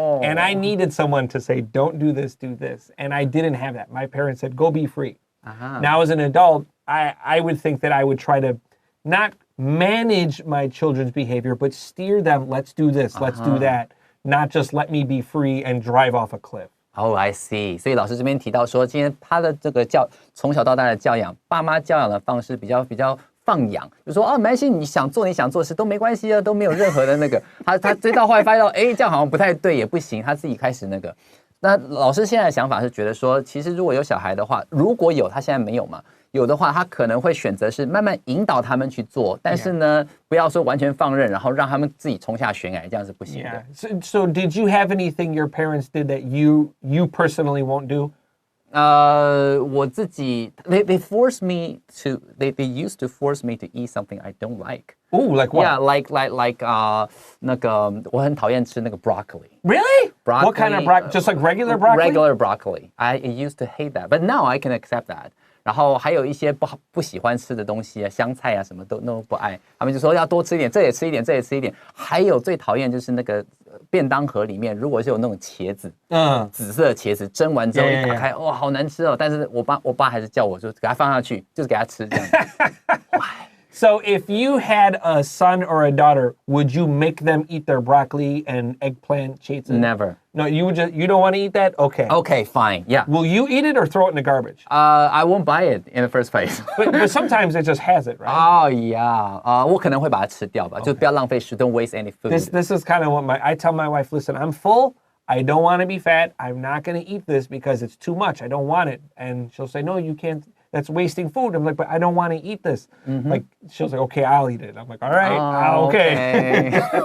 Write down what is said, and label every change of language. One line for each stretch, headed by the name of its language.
English: And I needed someone to say, don't do this, do this. And I didn't have that. My parents said, go be free. Now, as an adult, I would think that I would try to not manage my children's behavior, but steer them, let's do this, let's do that, not just let me be free and drive off a cliff. Oh, I see.
Chinese: 所以老师这边提到说，今天他的这个从小到大的教养，爸妈教养的方式比较放养，就说没关系，你想做的事都没关系啊，都没有任何的那个。他追到后来发现到，这样好像不太对，也不行，他自己开始那个。那老师现在的想法是觉得说，其实如果有小孩的话，如果有他现在没有嘛，有的话他可能会选择是慢慢引导他们去做，但是呢，不要说完全放任，然后让他们自己冲下悬崖，这样是不行的。
English: So did you have anything your parents did that you personally won't do?
Chinese: 我自己
English: they force me to they used to force me to eat something I don't like. Oh, like what? Yeah, like
Chinese: 那个我很讨厌吃那个 broccoli.
English: Really? Broccoli, What kind of broccoli? Just like regular broccoli? Regular broccoli. I used to hate that, but now I can accept that.
Chinese: 然后还有一些不喜欢吃的东西啊，香菜啊什么都不爱，他们就说要多吃一点，这也吃一点，这也吃一点。还有最讨厌就是那个便当盒里面，如果是有那种茄子，紫色的茄子，蒸完之后一打开，哇，好难吃哦！但是我爸还是叫我就给他放下去，就是给他吃这样。
English: So if you had a son or a daughter, would you make them eat their broccoli and eggplant cheese? Never. No, you don't want to eat that? Okay. Okay, fine. Yeah. Will you eat it or throw it in the garbage? I won't buy it in the first place. but sometimes it just has it, right? Oh yeah.
Chinese: 我可能会把它吃掉吧，就不要浪费食 ，
English: Don't waste any food. This is kind of what I tell my wife. Listen, I'm full. I don't want to be fat. I'm not going to eat this because it's too much. I don't want it. And she'll say, no, you can't. That's wasting food. I'm like, but I don't want to eat this. Like, she'll say, okay, I'll eat it. I'm like, all right, okay.